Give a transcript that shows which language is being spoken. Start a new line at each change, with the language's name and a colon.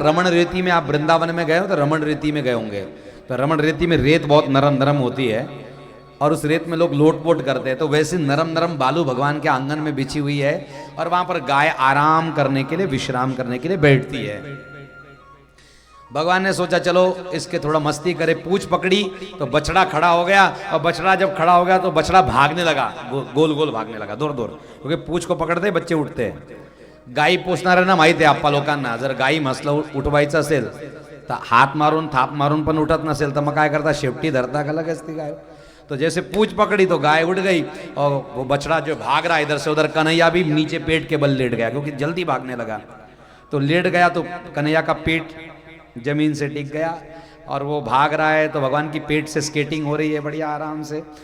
Hindi: रमण रेती में, आप वृंदावन में गए हो तो रमण रेती में गए होंगे, तो रमण रेती में रेत बहुत नरम नरम होती है, और उस रेत में लोग लोटपोट करते हैं। तो वैसे नरम नरम बालू भगवान के आंगन में बिछी हुई है, और वहां पर गाय आराम करने के लिए, विश्राम करने के लिए बैठती है। भगवान ने सोचा चलो इसके थोड़ा मस्ती करे। पूंछ पकड़ी तो बछड़ा खड़ा हो गया, और बछड़ा जब खड़ा हो गया तो बछड़ा भागने लगा, गोल गोल भागने लगा, दूर दूर, क्योंकि पूंछ को पकडते बच्चे उठते हैं।
Marathi: गाई पोसणाऱ्यांना माहिती आहे, आप्पा लोकांना, जर गाई म्हसलं उठवायचं असेल तर हात मारून थाप मारून पण उठत नसेल तर मग काय करता, शेपटी धरता का लगेच ती गाय।
Hindi: तो जैसे पूंछ पकड़ी तो गाय उठ गई, और वो बछड़ा जो भाग रहा इधर से उधर, कन्हैया भी नीचे पेट के बल लेट गया, क्योंकि जल्दी भागने लगा। तो लेट गया तो कन्हैया का पेट जमीन से टिक गया, और वो भाग रहा है तो भगवान की पेट से स्केटिंग हो रही है बढ़िया आराम से।